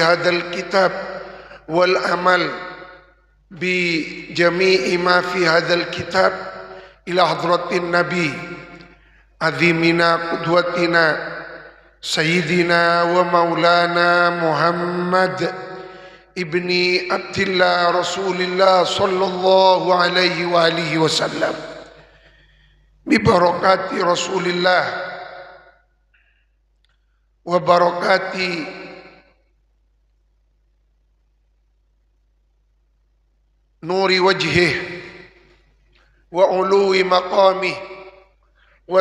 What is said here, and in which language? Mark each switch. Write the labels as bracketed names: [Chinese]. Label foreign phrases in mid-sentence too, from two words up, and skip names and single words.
[Arabic] هذا الكتاب والعمل بجميع ما في هذا الكتاب إلى حضرة النبي عظيمنا قدوتنا سيدنا ومولانا محمد بن عبد الله رسول الله صلى الله عليه وعلى آله وسلم ببركة رسول الله وبركة نور وجهه وعلو مقامه و